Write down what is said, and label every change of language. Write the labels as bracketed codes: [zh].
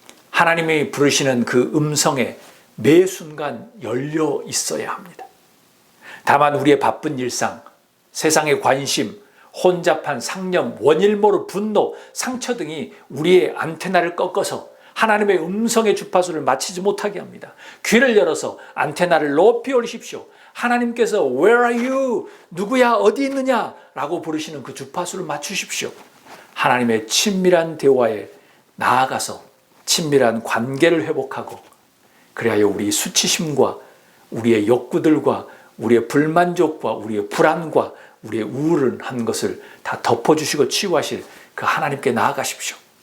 [ko] 하나님이 부르시는 그 음성에 매 순간 열려 있어야 합니다. 다만 우리의 바쁜 일상, 세상의 관심, 혼잡한 상념, 원일 모를 분노, 상처 등이 우리의 안테나를 꺾어서 하나님의 음성의 주파수를 맞추지 못하게 합니다. 귀를 열어서 안테나를 높이 올리십시오. 하나님께서 [en] Where are you? [ko] 누구야? 어디 있느냐? 라고 부르시는 그 주파수를 맞추십시오. 하나님의 친밀한 대화에 나아가서 친밀한 관계를 회복하고, 그래야 우리 수치심과 우리의 욕구들과 우리의 불만족과 우리의 불안과 우리의 우울한 것을 다 덮어주시고 치유하실 그 하나님께 나아가십시오.